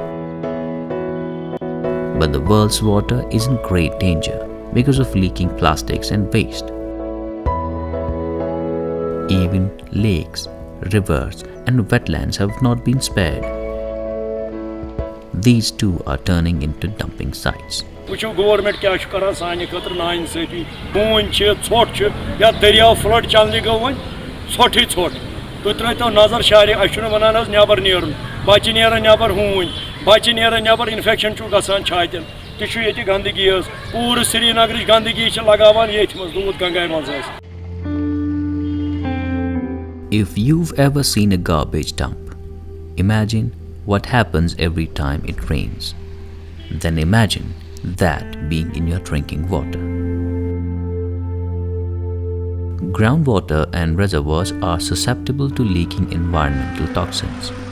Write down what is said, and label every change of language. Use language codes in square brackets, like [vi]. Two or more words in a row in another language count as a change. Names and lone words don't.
[en] But the world's water is in great danger because of leaking plastics and waste. Even lakes, rivers, and wetlands have not been spared. These too are turning into dumping sites. [ks] गवर्नमेंट क्या कर सानि खतर नाइंसाफी बून ोट या दरिया फ्लड चलने गो वो ोटी ोट तुम त्रो नजर शारे अ वनान नबर नीरन बच्चे नीरान नबर हून बच्चे नीरान नबर इन्फेक्शन गसान छातन तह गंदगी पूरे श्रीनगर गंदगी लगान ये दूध गंगाई मज. [en] If you've ever seen a garbage dump, imagine what happens every time it rains. Then imagine that being in your drinking water. Groundwater and reservoirs are susceptible to leaking environmental toxins.